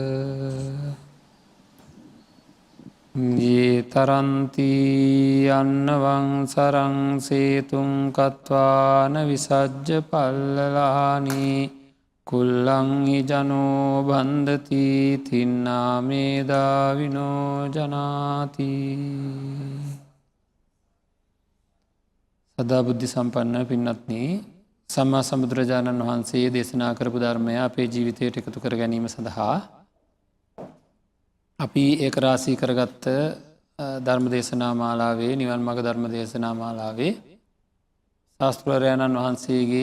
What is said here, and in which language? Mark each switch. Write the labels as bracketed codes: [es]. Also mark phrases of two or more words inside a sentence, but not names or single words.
[pi] යේ තරන්ති අන්නවං සරං සේතුං කତ୍වාන විසජ්ජ පල්ලලානි කුල්ලං ජනෝ බන්ධති තින්නාමේදා විනෝ ජනාති සදා බුද්ධි සම්පන්න [si] පින්නත්නි සම්මා සම්බුදුරජාණන් වහන්සේ දේශනා කරපු ධර්මය අපේ ජීවිතයට එකතු කර ගැනීම සඳහා අපි ඒක රාශී කරගත්ත ධර්ම දේශනා මාලාවේ නිවන් මඟ ධර්ම දේශනා මාලාවේ ශාස්තෘවරයාණන් වහන්සේගේ